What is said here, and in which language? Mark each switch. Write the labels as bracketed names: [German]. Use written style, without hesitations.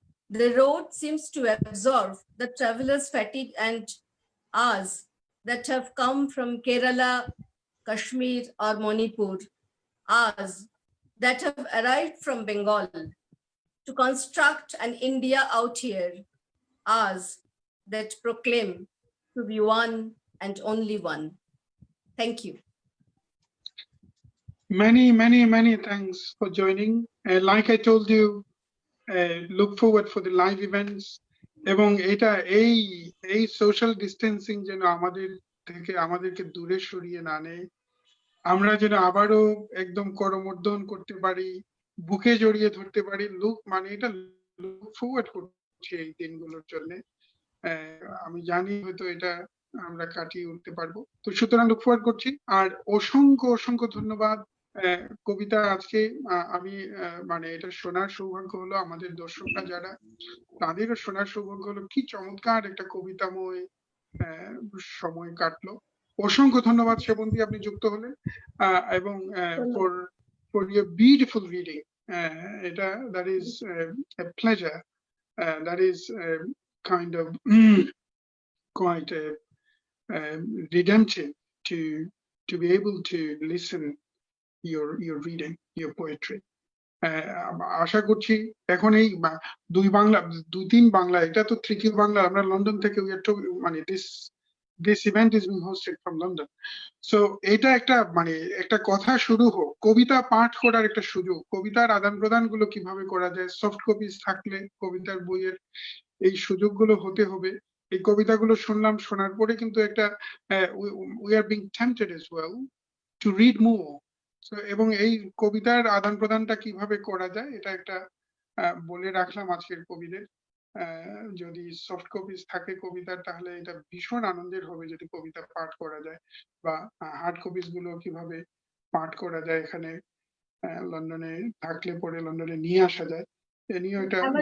[English] The road seems to absorb the traveler's fatigue and ours that have come from Kerala, Kashmir, or Manipur, ours that have arrived from Bengal to construct an India out here, ours that proclaim to be one and only one. Thank you. Many thanks for joining. Like I told you, look forward for the live events. [Bangla] এবং এটা এই social distancing যেন আমাদেরকে দূরে সরিয়ে না নেয়, আমরা যেন আবারও একদম করমর্দন করতে পারি, বুকে জড়িয়ে ধরতে পারি। এটা লুক ফরওয়ার্ড করছি এই দিনগুলোর জন্য। আমি জানি হয়তো এটা আমরা কাটিয়ে উঠতে পারবো, তো সুতরাং লুক ফরওয়ার্ড করছি। আর অসংখ্য ধন্যবাদ। কবিতা আজকে আমি এটা শোনার সৌভাগ্য হলো, আমাদের দর্শকরা যারা, তাদেরও শোনার সৌভাগ্য হলো। কি চমৎকার একটা কবিতাময় সময় কাটলো। অসংখ্য ধন্যবাদ সেবন্তী, আপনি যুক্ত হলেন, এবং [English] for your beautiful reading. এটা that is a pleasure. That is kind of quite redemptive to be able to listen your reading, your poetry. [Bangla] আশা করছি এখন এই দুই তিন বাংলা, এটা তো তৃতীয় বাংলা, আমরা লন্ডন থেকে মানে [English] this event is being hosted from London. [Bangla] So এটা একটা মানে একটা কথা শুরু হোক, কবিতা পাঠ করার একটা সুযোগ, কবিতার আদান প্রদান গুলো কিভাবে করা যায়, সফট কপিজ থাকলে কবিতার বইয়ের এই সুযোগগুলো হতে হবে। এই কবিতাগুলো শুনলাম, শোনার পরে কিন্তু একটা [English] we are being tempted as well to read more. [Bangla] So এবং এই কবিতার আদান প্রদানটা কিভাবে করা যায়, এটা একটা বলে রাখলাম আজকের কবিদের। যদি সফট কপিজ থাকে কবিতার, তাহলে এটা ভীষণ আনন্দের হবে যদি কবিতা পাঠ করা যায়, বা হার্ড কপিজ গুলো কিভাবে পাঠ করা যায় এখানে লন্ডনে থাকলে পরে লন্ডনে নিয়ে আসা যায়, এ নিয়ে এটা